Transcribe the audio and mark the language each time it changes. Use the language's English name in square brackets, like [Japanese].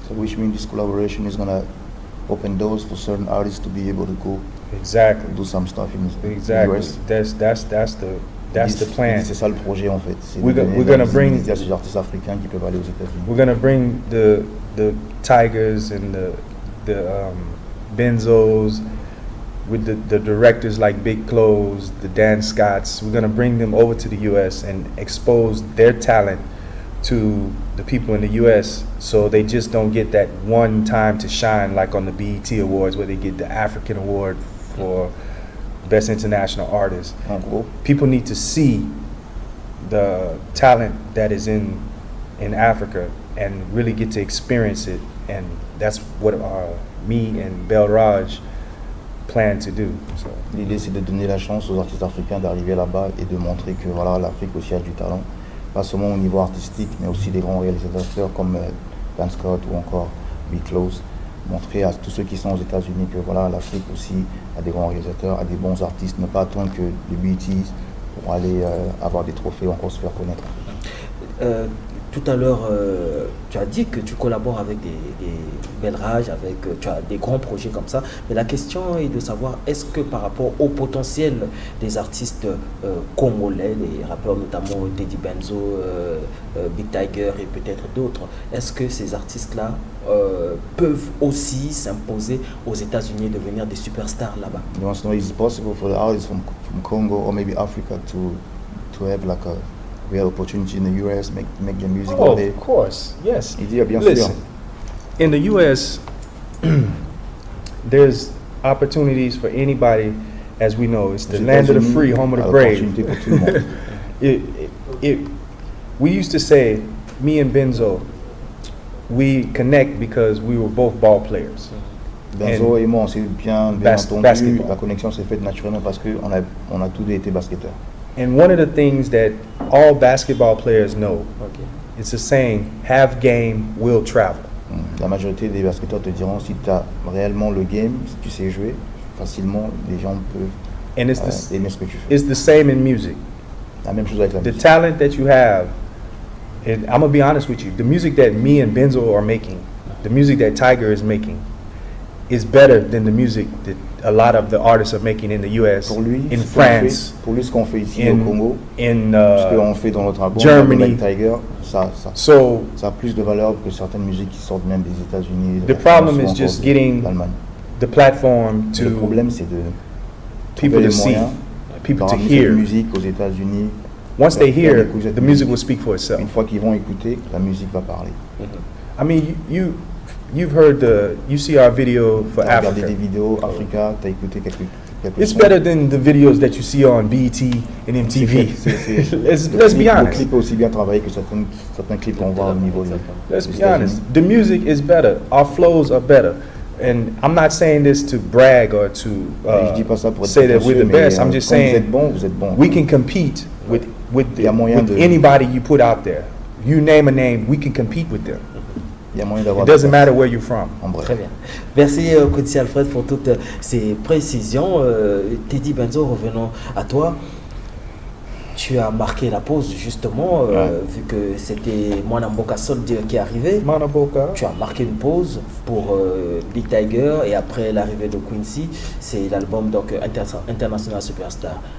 [English] So which means this collaboration is going to open doors for certain artists to be able to go do some stuff in the US. That's the plan. [French] C'est ça le projet en fait. [English] We're gonna bring [French] des artistes africains qui peuvent aller aux États-Unis. [English] We're gonna bring the Tigers and the Benzos with the directors like Big Clothes, the Dan Scotts. We're gonna bring them over to the US and expose their talent to the people in the U.S. so they just don't get that one time to shine like on the BET Awards where they get the African Award for Best International Artist. People need to see the talent that is in Africa and really get to experience it, and that's what me and Belraj plan to do. So. [French] L'idée c'est de donner la chance aux artistes africains d'arriver là-bas et de montrer que voilà, l'Afrique aussi a du talent, pas seulement au niveau artistique mais aussi des grands réalisateurs comme Dan Scott ou encore Big Close. Montrer à tous ceux qui sont aux États-Unis que voilà, l'Afrique aussi a des grands réalisateurs, a des bons artistes, ne pas attendre que les BETs pour aller avoir des trophées ou encore se faire connaître. Tout à l'heure, tu as dit que tu collabores avec des Belraj, tu as des grands projets comme ça. Mais la question est de savoir, est-ce que par rapport au potentiel des artistes congolais, les rappeurs notamment Teddy Benzo, Big Tiger et peut-être d'autres, est-ce que ces artistes-là peuvent aussi s'imposer aux États-Unis et devenir des superstars là-bas? [English] You want to know, is it possible for the artists from Congo or maybe Africa to have like a real opportunity in the US, make their music? Oh, of course, yes. [French] Il dit bien [English] Listen, [French] sûr. [English] in the US, there's opportunities for anybody, as we know. It's the land of the free, home of the brave. We used to say, me and Benzo, we connect because we were both ball players. [French] Benzo et moi, on s'est bien entendu. [English] Basketball. [French] La connexion s'est faite naturellement parce qu'on a tous deux été basketteurs. [English] And one of the things that all basketball players know, it's a saying, have game, will travel. [French] La majorité des basketteurs te diront, si tu as réellement le game, si tu sais jouer, facilement, les gens peuvent aimer ce que tu fais. [English] It's the same in music. [French] La même chose avec la musique. [English] The talent that you have, and I'm going to be honest with you, the music that me and Benzo are making, the music that Tiger is making, is better than the music that a lot of the artists are making in the US, in France, [French] pour lui, ce qu'on fait ici au Congo, [English] in [French] ce qu'on fait dans notre album, [English] Germany, [French] avec Tiger, ça a plus de valeur que certaines musiques qui sortent même des États-Unis. [English] The problem is just getting the platform to [French] le problème, c'est de [English] people to see, people to hear. [French] Musique aux États-Unis. [English] Once they hear, the music will speak for itself. [French] Une fois qu'ils vont écouter, la musique va parler. [English] I mean, you've heard you see our video for Africa. [French] Regardé des vidéos Africa, t'as écouté quelques [English] It's better than the videos that you see on BET and MTV. Let's be honest. [French] Le clip est aussi bien travaillé que certains clips qu'on voit au niveau de. [English] Let's be honest. The music is better. Our flows are better. And I'm not saying this to brag or to say that we're the best. I'm just saying we can compete with anybody you put out there. You name a name, we can compete with them. It doesn't matter where you're from. [French] Très bien. Merci Koutssi Alfred pour toutes ces précisions. Teddy Benzo, revenons à toi. Tu as marqué la pause justement, vu que c'était Mwana Mboka Soldier qui est arrivé. Tu as marqué une pause pour Big Tiger et après l'arrivée de Quincy, c'est l'album donc International Superstar.